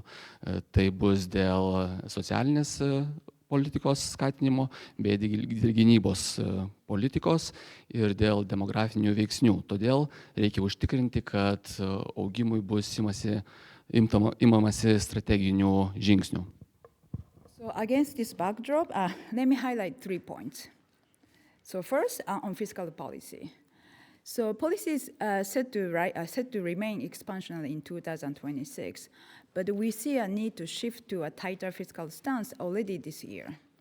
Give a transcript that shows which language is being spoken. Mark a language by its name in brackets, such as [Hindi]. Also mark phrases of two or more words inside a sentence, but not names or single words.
[Lithuanian] Tai bus dėl socialinės politikos skatinimo, bei gynybos politikos ir dėl demografinių veiksnių. Todėl reikia užtikrinti, kad augimui bus imamasi strateginių žingsnių. [English] So against this backdrop, let me highlight 3 points. So first, on fiscal policy. So policies are set to remain expansionary in 2026, but we see a need to shift to a tighter fiscal stance already this year.